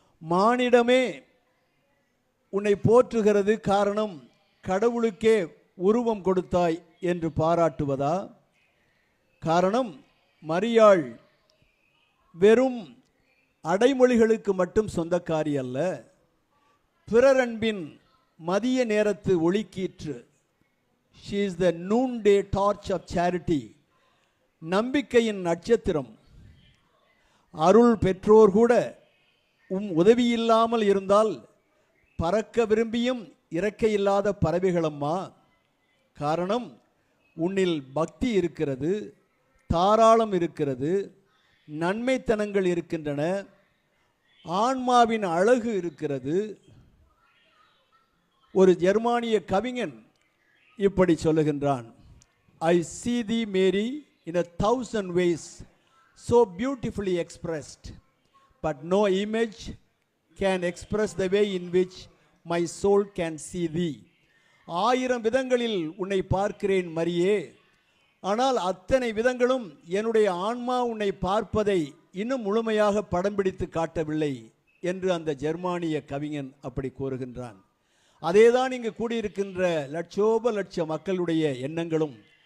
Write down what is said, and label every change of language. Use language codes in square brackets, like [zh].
[ta] மானிடமே உன்னை போற்றுகிறது, காரணம் கடவுளுக்கே உருவம் கொடுத்தாய் என்று பாராட்டுவதா? காரணம் மரியாள் வெறும் அடைமொழிகளுக்கு மட்டும் சொந்தக்காரி அல்ல, பிறரன்பின் மதிய நேரத்து ஒளிக்கீற்று. [en] She is the noonday torch of charity. [ta] நம்பிக்கையின் நட்சத்திரம். அருள் பெற்றோர் கூட உதவி இல்லாமல் இருந்தால் பறக்க விரும்பியும் இறக்கையில்லாத பறவைகளம்மா. காரணம், உன்னில் பக்தி இருக்கிறது, தாராளம் இருக்கிறது, நன்மைத்தனங்கள் இருக்கின்றன, ஆன்மாவின் அழகு இருக்கிறது. ஒரு ஜெர்மானிய கவிஞன் இப்படி சொல்லுகின்றான், [en] I see thee Mary in 1,000 ways, so beautifully expressed, but no image can express the way in which my soul can see thee. [ta] 1000 விதங்களில் உன்னை பார்க்கிறேன் மரியே, ஆனால் அத்தனை விதங்களும் என்னுடைய ஆன்மா உன்னை பார்ப்பதை இன்னும் முழுமையாக படம் பிடித்து காட்டவில்லை என்று அந்த ஜெர்மானிய கவிஞன் அப்படி கூறுகின்றான். அதேதான் இங்கு கூடியிருக்கின்ற லட்சோப லட்ச மக்களுடைய எண்ணங்களும்.